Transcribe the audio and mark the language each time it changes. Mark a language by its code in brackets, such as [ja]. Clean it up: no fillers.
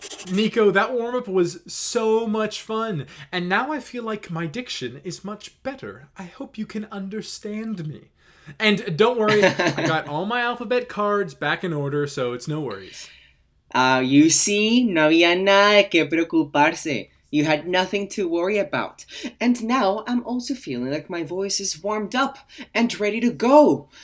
[en] Nico, that warm-up was so much fun, and now I feel like my diction is much better. I hope you can understand me. And don't worry, I got all my alphabet cards back in order, so it's no worries. You see, [es] no había nada de qué preocuparse. [en] You had nothing to worry about. And now I'm also feeling like my voice is warmed up and ready to go.